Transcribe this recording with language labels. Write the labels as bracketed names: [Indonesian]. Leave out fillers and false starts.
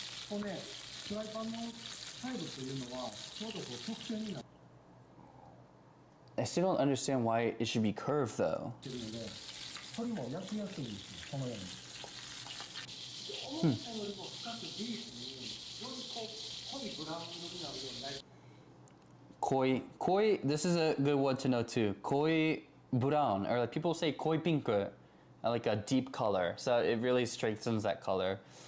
[Japanese] これね、フライパンのサイドというのはちょうどこう曲線になって [English] I still don't understand why it should be curved though. [Japanese] いるので、これも焼きやすいんですよ。このように。思ったよりも深くディープに、よりこう濃いブラウン色になるようになり。 [English] Koi, this is a good one to know too. Koi brown, or like people say koi pink, like a deep color. So it really strengthens that color.